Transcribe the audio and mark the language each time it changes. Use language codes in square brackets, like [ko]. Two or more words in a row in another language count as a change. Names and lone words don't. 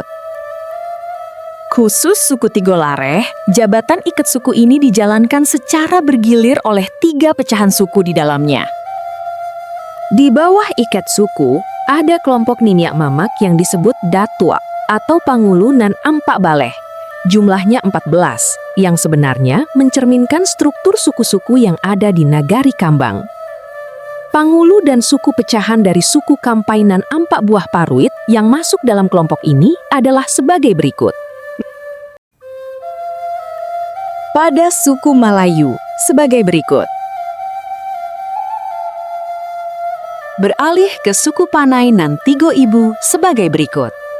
[id] Khusus suku Tigo Lareh, jabatan iket suku ini dijalankan secara bergilir oleh 3 pecahan suku di dalamnya. Di bawah iket suku, ada kelompok Niniak Mamak yang disebut Datua atau Pangulu nan Ampak Baleh. Jumlahnya 14, yang sebenarnya mencerminkan struktur suku-suku yang ada di Nagari Kambang. Pangulu dan suku pecahan dari suku Kampai nan Ampak Buah Paruit yang masuk dalam kelompok ini adalah sebagai berikut. Pada suku Malayu sebagai berikut. Beralih ke suku Panai nan Tigo Ibu sebagai berikut.